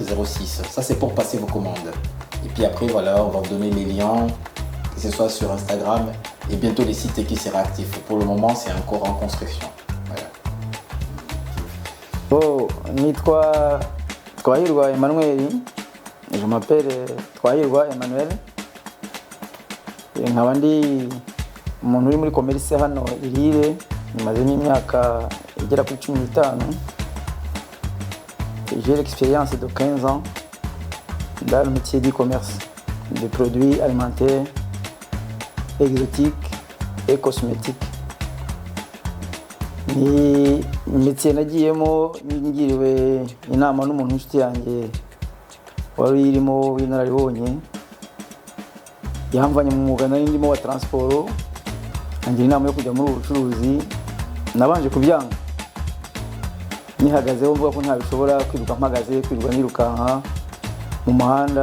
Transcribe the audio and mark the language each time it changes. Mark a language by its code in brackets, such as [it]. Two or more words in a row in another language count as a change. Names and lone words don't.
[fr] Ça c'est pour passer vos commandes. Et puis après voilà, on va vous donner les liens que ce soit sur Instagram et bientôt les sites qui seront actifs. Pour le moment, c'est encore en construction. Voilà. [rw] Oh, nitwa Twahirwa Emmanuel. [fr] Je m'appelle Twahirwa Emmanuel. [rw] Nkaba ndi umuntu uri muri commerce hano Irire, maze n'imyaka igera kuri 15. [fr] J'ai l'expérience de 15 ans dans le métier du commerce de produits alimentaires, exotiques et cosmétiques. [rw] Ni métier nagiyemo ngiriwe inama n'umuntu w'inshuti yanjye wari irimo w'inararibonye, yamvanye mu mwuga nari ndimo wa transport, angira inama yo kujya muri ubucuruzi. Nabanje kubyanga, nihagazeho mvuga ko ntabishobora, kwiruka mpagaze, kwiruka nirukanka mu muhanda.